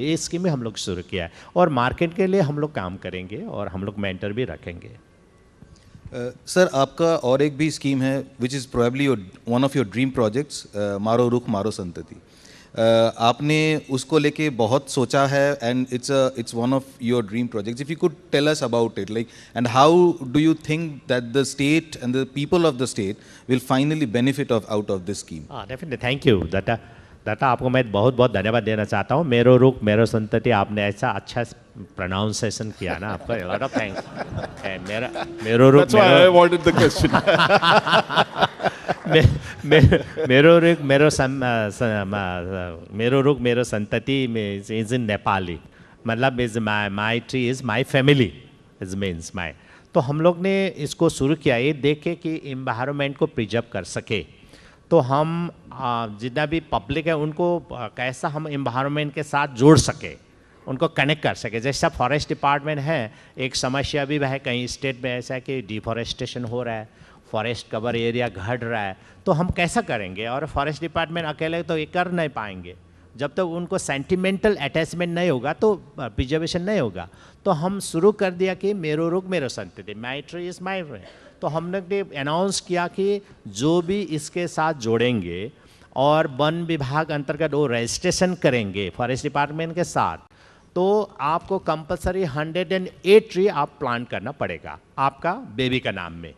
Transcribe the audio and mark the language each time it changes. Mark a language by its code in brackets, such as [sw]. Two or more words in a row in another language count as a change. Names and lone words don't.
[hi] ये स्कीम में हम लोग शुरू किया है, और मार्केट के लिए हम लोग काम करेंगे और हम लोग मेंटर भी रखेंगे। सर आपका और एक भी स्कीम है [en] which is probably one of your dream projects, मारो रुख मारो संतति। [hi] आपने उसको लेके बहुत सोचा है, [en] एंड it's one of your dream projects. If you could tell us about it, like, and how do you think that the state and the people of the state will finally benefit out of this scheme? Definitely, thank you [hi] दाता आपको मैं बहुत बहुत धन्यवाद देना चाहता हूँ। मेरो रुख मेरो संतति, आपने ऐसा अच्छा प्रोनाउंसिएशन किया ना, आपका [en] lot of thanks. [hi] मेरो रुख, [en] That's why I wanted the question. मेरो रुख मेरो संतति में is in Nepali, मतलब is my tree is my family, is means my. [hi] तो हम लोग ने इसको शुरू किया ये देख के कि एनवायरनमेंट को प्रिजर्व कर सके। तो हम जितना भी पब्लिक है उनको कैसा हम एनवायरनमेंट के साथ जोड़ सके, उनको कनेक्ट कर सके। जैसा [en] forest department [hi] है, एक समस्या भी है कहीं स्टेट में ऐसा है कि डिफॉरेस्टेशन हो रहा है, [en] forest cover area [hi] घट रहा है। तो हम कैसा करेंगे, और [en] forest department [hi] अकेले तो ये कर नहीं पाएंगे। जब तक उनको [en] sentimental attachment [hi] नहीं होगा तो प्रिजर्वेशन नहीं होगा। तो हम शुरू कर दिया कि मेरो रुख मेरो संतति, [en] my tree is my tree. [hi] तो हमने अनाउंस किया कि जो भी इसके साथ जोड़ेंगे और वन विभाग अंतर्गत वो रजिस्ट्रेशन करेंगे [en] forest department [hi] के साथ, तो आपको [en] compulsory 108 tree [hi] आप प्लांट करना पड़ेगा आपका बेबी का नाम में।